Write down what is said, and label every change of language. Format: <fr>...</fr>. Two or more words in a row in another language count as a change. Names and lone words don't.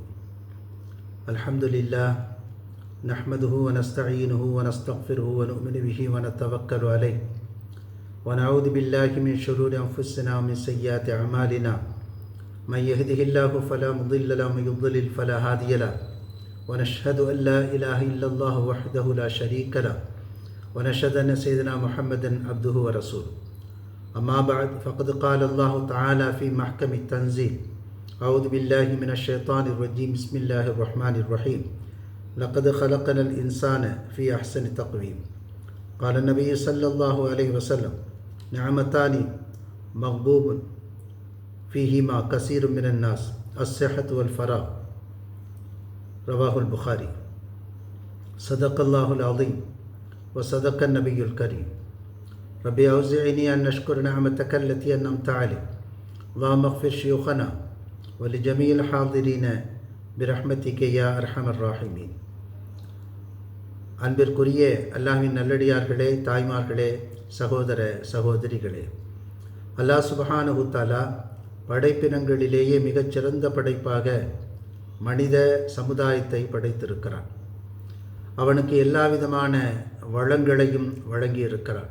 <ar>الحمد لله نحمده و نستعينه و نستغفره و نؤمن به و نتوكل عليه و نعوذ بالله من شرور أنفسنا و من سيئات أعمالنا من يهده الله فلا مضل له و من يضلل فلا هادي له و نشهد أن لا إله إلا الله وحده لا شريك له و نشهد أن سيدنا محمدا عبده و رسوله. أما بعد فقد قال الله تعالى في محكم التنزيل: أعوذ بالله من الشيطان الرجيم بسم الله الرحمن الرحيم لقد خلقنا الإنسان في أحسن تقويم. قال النبي صلى الله عليه وسلم: نعمتان مغبوب فيهما كثير من الناس الصحة والفراغ. رواه البخاري. صدق الله العظيم وصدق النبي الكريم. ربي أوزعني أن نشكر نعمتك التي أنعمت علي. اللهم اغفر شيوخنا ولجميع الحاضرين برحمتك يا أرحم الراحمين.</ar> <ta>அன்பிற்குரிய அல்லாஹ்வின் நல்லடியார்களே, தாய்மார்களே, சகோதர சகோதரிகளே, அல்லாஹ்</ta> <ar>سبحانه تعالى</ar> <ta>படைப்பினங்களிலேயே மிகச்சிறந்த படைப்பாக மனித சமுதாயத்தை படைத்திருக்கிறான். அவனுக்கு எல்லா விதமான வளங்களையும் வழங்கியிருக்கிறான்.</ta>